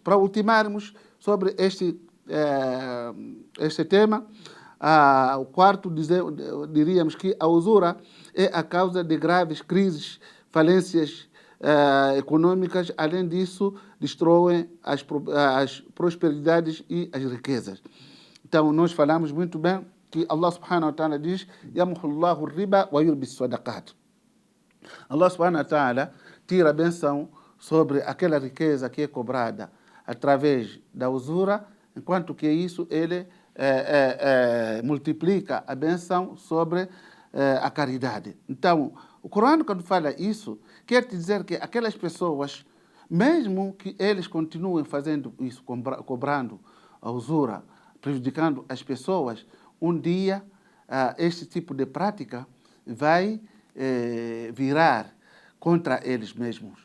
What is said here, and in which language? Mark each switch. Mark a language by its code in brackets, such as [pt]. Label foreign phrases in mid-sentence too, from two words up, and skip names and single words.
[pt] Para ultimarmos sobre este tema, o quarto, diríamos que a usura é a causa de graves crises, falências econômicas. Além disso, destroem as prosperidades e as riquezas. Então, nós falamos muito bem que [ar] الله سبحانه وتعالى [pt] diz: [ar] "يمحق الله الربا ويربي الصدقات." الله سبحانه وتعالى [pt] tira a benção sobre aquela riqueza que é cobrada através da usura, enquanto que isso ele multiplica a benção sobre a caridade. Então, o Corão, quando fala isso, quer dizer que aquelas pessoas, mesmo que eles continuem fazendo isso, cobrando a usura, prejudicando as pessoas, um dia este tipo de prática vai virar contra eles mesmos.